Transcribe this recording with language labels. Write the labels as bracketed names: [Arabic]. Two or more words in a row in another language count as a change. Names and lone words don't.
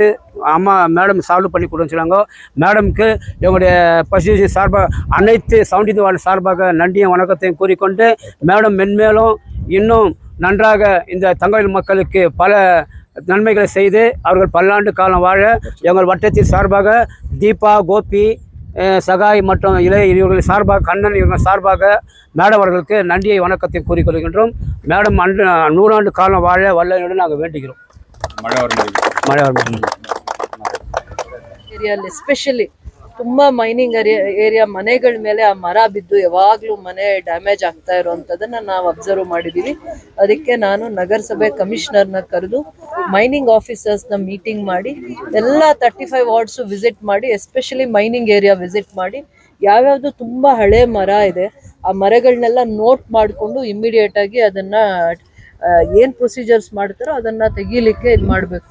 [Tamil] அம்மா மேடம் சால்வ் பண்ணி கொடுன்னு சொன்னாங்க. மேடமுக்கு எங்களுடைய பசிஷன் சார்பாக அனைத்து 70th வார்டு சார்பாக நன்றியும் வணக்கத்தையும் கூறிக்கொண்டு மேடம் மென்மேலும் இன்னும் நன்றாக இந்த தங்கவயல் மக்களுக்கு பல நன்மைகளை செய்து அவர்கள் பல்லாண்டு காலம் வாழ எங்கள் வட்டத்தின் சார்பாக தீபா, கோபி, சகாய் மற்றும் இவர்கள் சார்பாக கண்ணன் இவர்கள் சார்பாக மேடம் அவர்களுக்கு நன்றியை வணக்கத்தை கூறிக்கொள்கின்றோம். மேடம் 100 ஆண்டு காலம் வாழ வல்லனுடன் நாங்கள் வேண்டுகிறோம். மழை வரும் [Kannada] ಏರಿಯಲ್ಲಿ ಎಸ್ಪೆಷಲಿ ತುಂಬಾ [English] mining area [Kannada] ಮನೆಗಳ ಮೇಲೆ ಆ ಮರ ಬಿದ್ದು ಯಾವಾಗ್ಲೂ ಮನೆ ಡ್ಯಾಮೇಜ್ ಆಗ್ತಾ ಇರುವಂತದನ್ನ ನಾವು ಅಬ್ಸರ್ವ್ ಮಾಡಿದೀವಿ. ಅದಕ್ಕೆ ನಾನು ನಗರಸಭೆ ಕಮಿಷನರ್ನ ಕರೆದು [English] mining officers meeting [Kannada] ಮಾಡಿ ಎಲ್ಲ 35 [English] wards visit [Kannada] ಮಾಡಿ, [English] especially mining area visit [Kannada] ಮಾಡಿ ಯಾವ್ಯಾವ್ದು ತುಂಬಾ ಹಳೆ ಮರ ಇದೆ ಆ ಮರಗಳನ್ನೆಲ್ಲ ನೋಟ್ ಮಾಡಿಕೊಂಡು ಇಮಿಡಿಯೇಟ್ ಆಗಿ ಅದನ್ನ ಏನ್ ಪ್ರೊಸೀಜರ್ಸ್ ಮಾಡ್ತಾರೋ ಅದನ್ನ ತೆಗೀಲಿಕ್ಕೆ ಇದು ಮಾಡಬೇಕು.